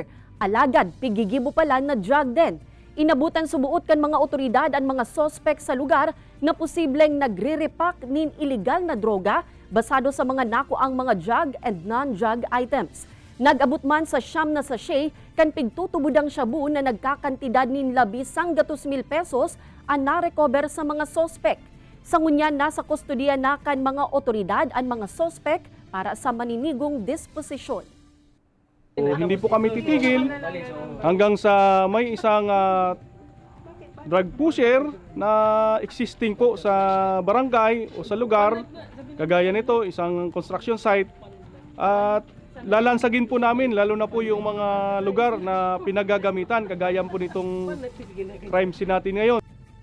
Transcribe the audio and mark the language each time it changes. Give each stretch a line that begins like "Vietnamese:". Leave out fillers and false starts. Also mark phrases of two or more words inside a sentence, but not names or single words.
Bikol: Alagad, pigigibo pala na
English: drug den.
Bikol: Inabutan subuot kan mga otoridad ang mga sospek sa lugar na posibleng nagre-repack nin illegal na droga basado sa mga nakuang mga
English: drug and non-drug items.
Bikol: Nag-abot man sa siyam na sachet kan pigtutubudang shabu na nagkakantidad nin 100,000 pesos ang narecover sa mga sospek. Sa ngunyan, nasa kustodiya na kan mga otoridad ang mga sospek para sa maninigong disposisyon.
Filipino: Hindi po kami titigil hanggang sa may isang
English: drug pusher
Filipino: na existing po sa barangay o sa lugar. Kagaya nito, isang
English: construction site.
Filipino: At lalansagin po namin, lalo na po yung mga lugar na pinagagamitan, kagaya po nitong
English: crime scene
Filipino: natin ngayon.